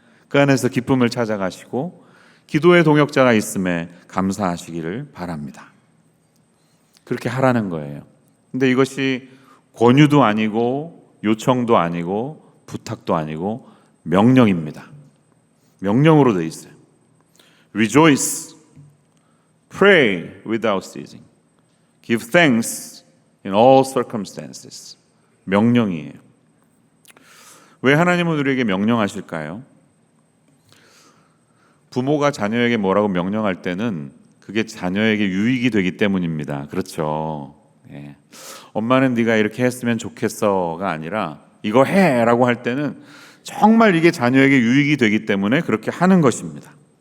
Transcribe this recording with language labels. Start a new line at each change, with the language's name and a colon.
Korean: 그 안에서 기쁨을 찾아가시고 기도의 동역자가 있음에 감사하시기를 바랍니다. 그렇게 하라는 거예요. 근데 이것이 권유도 아니고 요청도 아니고 부탁도 아니고 명령입니다. 명령으로 되어 있어요.
English: Rejoice, pray without ceasing, give thanks in all circumstances.
Korean: 명령이에요. 왜 하나님은 우리에게 명령하실까요? 부모가 자녀에게 뭐라고 명령할 때는 그게 자녀에게 유익이 되기 때문입니다. 그렇죠. 예. 엄마는 네가 이렇게 했으면 좋겠어가 아니라 이거 해라고 할 때는 정말 이게 자녀에게 유익이 되기 때문에 그렇게 하는 것입니다.